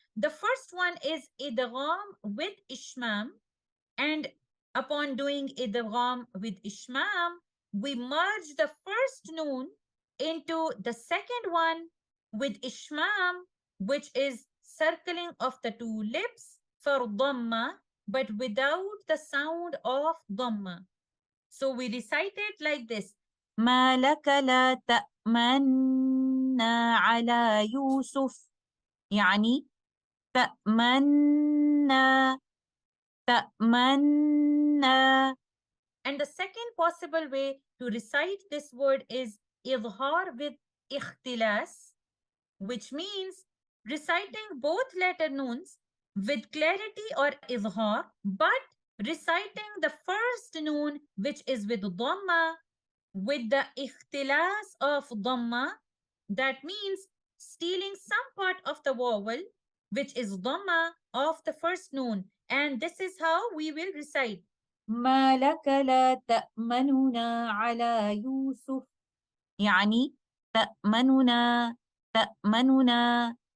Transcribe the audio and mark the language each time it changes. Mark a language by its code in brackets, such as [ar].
[en] The first one is idgham with ishmam, and upon doing idgham with ishmam, we merge the first noon into the second one with ishmam, which is circling of the two lips for dhamma, but without the sound of dhamma. So we recite it like this. [ar] ما لك لا تأمنا على يوسف يعني تأمنا تأمنا. [en] And the second possible way to recite this word is idhar with ikhtilas, which means reciting both letter noons with clarity or idhar, but reciting the first noon, which is with dhamma, with the ikhtilas of dhamma. That means stealing some part of the vowel, which is dhamma of the first noon. And this is how we will recite. [ar] ما لك لا تأمننا على يوسف يعني تأمننا تأمننا.